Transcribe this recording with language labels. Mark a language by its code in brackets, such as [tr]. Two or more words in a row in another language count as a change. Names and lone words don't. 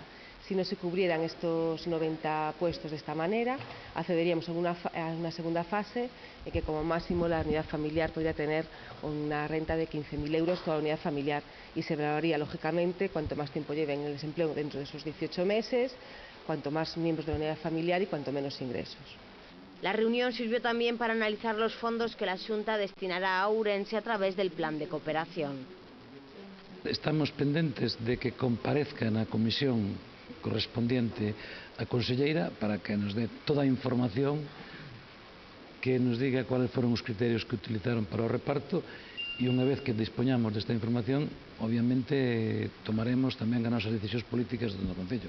[es] Si no se cubrieran estos 90 puestos de esta manera, accederíamos a una segunda fase en que como máximo la unidad familiar podría tener una renta de 15.000 euros toda la unidad familiar, y se evaluaría lógicamente cuanto más tiempo lleven en el desempleo dentro de esos 18 meses, cuanto más miembros de la unidad familiar y cuanto menos ingresos. La reunión sirvió también para analizar los fondos que la Xunta destinará a Ourense a través del plan de cooperación. [gl] Estamos pendentes de que comparezca na comisión correspondiente a conselleira para que nos dé toda a información, que nos diga cuáles foron os criterios que utilizaron para o reparto, e unha vez que dispoñamos desta información, obviamente tomaremos tamén as nosas decisións políticas do Concello.